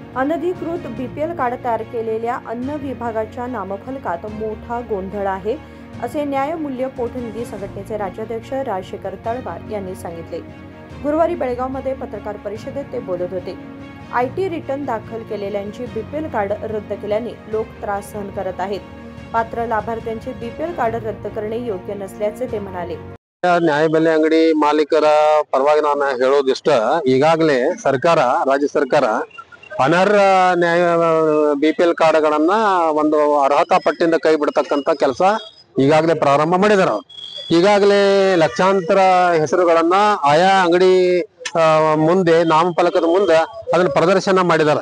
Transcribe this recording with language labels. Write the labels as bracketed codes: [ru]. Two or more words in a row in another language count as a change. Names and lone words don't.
[mr] अनधिकृत बीपीएल कार्ड तयार केलेल्या अन्न विभागाच्या नामफलकात मोठा गोंधळ आहे, असे न्यायमूल्य पोटनिधी संघटनेचे राज्याध्यक्ष राजशेखर तळवार यांनी सांगितले। गुरुवारी बेळगावमध्ये पत्रकार परिषदेत ते बोलत होते। आयटी रिटर्न दाखल केलेल्यांची बीपीएल कार्ड रद्द केल्याने लोक त्रास सहन करत आहेत। पात्र लाभार्थ्यांचे बीपीएल कार्ड रद्द करणे योग्य नसल्याचे ते म्हणाले। [kn] ನ್ಯಾಯಬೆಲೆ ಅಂಗಡಿ ಮಾಲೀಕರ ಪರವಾಗಿ ನಾನು ಹೇಳೋದಿಷ್ಟ, ಈಗಾಗಲೇ ಸರ್ಕಾರ, ರಾಜ್ಯ ಸರ್ಕಾರ ಅನರ್ಹ ನ್ಯಾಯ ಬಿಪಿಎಲ್ ಕಾರ್ಡ್ಗಳನ್ನ ಒಂದು ಅರ್ಹತಾ ಪಟ್ಟಿಯಿಂದ ಕೈ ಬಿಡತಕ್ಕಂತ ಕೆಲಸ ಈಗಾಗಲೇ ಪ್ರಾರಂಭ ಮಾಡಿದಾರೆ। ಈಗಾಗಲೇ ಲಕ್ಷಾಂತರ ಹೆಸರುಗಳನ್ನ ಆಯಾ ಅಂಗಡಿ ಮುಂದೆ ನಾಮಫಲಕದ ಮುಂದೆ ಅದನ್ನ ಪ್ರದರ್ಶನ ಮಾಡಿದ್ದಾರೆ।